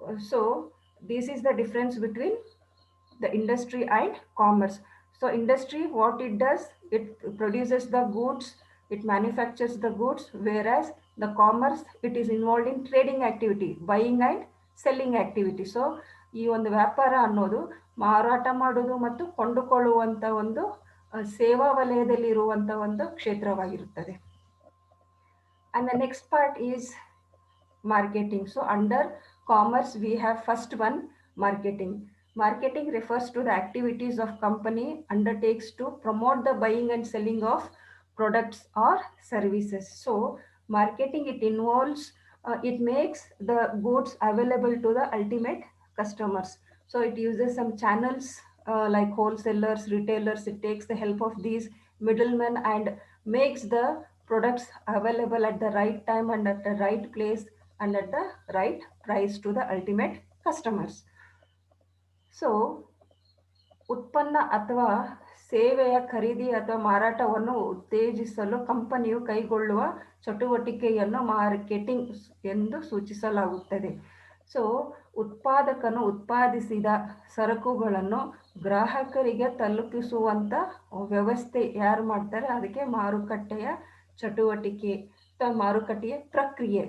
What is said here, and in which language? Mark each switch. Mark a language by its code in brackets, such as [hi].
[en] So this is the difference between the industry and commerce. So industry, what it does, it produces the goods, it manufactures the goods, whereas the commerce, it is involved in trading activity, buying and selling activity. [kn] So ಈ ಒಂದು ವ್ಯಾಪಾರ ಅನ್ನೋದು ಮಾರಾಟ ಮಾಡೋದು ಮತ್ತು ಕೊಂಡುಕೊಳ್ಳುವಂಥ ಒಂದು ಸೇವಾ ವಲಯದಲ್ಲಿ ಇರುವಂಥ ಒಂದು ಕ್ಷೇತ್ರವಾಗಿರುತ್ತದೆ. [en] And the next part is marketing. So under commerce, we have first one, marketing. Marketing refers to the activities of company undertakes to promote the buying and selling of products or services. So marketing, it involves, it makes the goods available to the ultimate customers. So it uses some channels like wholesalers, retailers. It takes the help of these middlemen and makes the products available at the right time and at the right place and at the right price to the ultimate customers. [kn] So ಉತ್ಪನ್ನ ಅಥವಾ ಸೇವೆಯ ಖರೀದಿ ಅಥವಾ ಮಾರಾಟವನ್ನು ಉತ್ತೇಜಿಸಲು ಕಂಪನಿಯು ಕೈಗೊಳ್ಳುವ ಚಟುವಟಿಕೆಯನ್ನು ಮಾರ್ಕೆಟಿಂಗ್ ಎಂದು ಸೂಚಿಸಲಾಗುತ್ತದೆ. ಸೊ ಉತ್ಪಾದಕನು ಉತ್ಪಾದಿಸಿದ ಸರಕುಗಳನ್ನು ಗ್ರಾಹಕರಿಗೆ ತಲುಪಿಸುವಂಥ ವ್ಯವಸ್ಥೆ ಯಾರು ಮಾಡ್ತಾರೆ, ಅದಕ್ಕೆ ಮಾರುಕಟ್ಟೆಯ ಚಟುವಟಿಕೆ ಅಥವಾ ಮಾರುಕಟ್ಟೆಯ ಪ್ರಕ್ರಿಯೆ.